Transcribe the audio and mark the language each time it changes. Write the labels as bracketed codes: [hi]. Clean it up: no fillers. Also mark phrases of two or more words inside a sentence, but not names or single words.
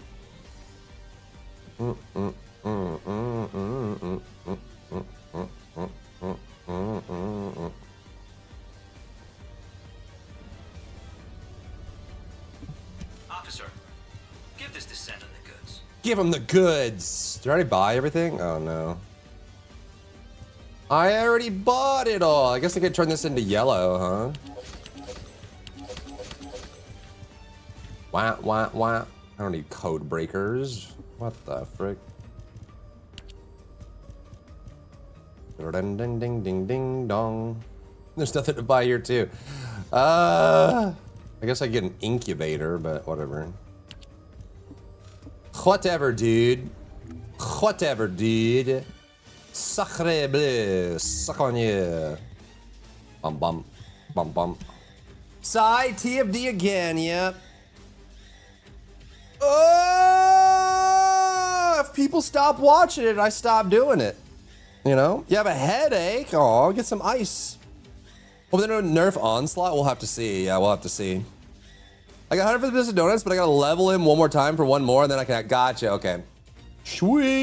[en] Officer, give this descendant the goods. Give him the goods. Did I already buy everything? Oh no. I already bought it all. I guess I could turn this into yellow, huh? Wah, wah, wah. I don't need code breakers. What the frick? Ding, ding, ding, ding, ding, dong. There's nothing to buy here too. I guess I get an incubator, but whatever. Whatever, dude. Whatever, dude. [fr] Sacre bleu. [en] Suck on you. Bum, bum. Bum, bum. Psy, TFD again, yep. Oh, if people stop watching it, I stop doing it. You know? You have a headache? Oh, get some ice. Well, then nerf Onslaught? We'll have to see. Yeah, we'll have to see. I got 100 for the business donuts, but I gotta level him one more time for one more, and then I can.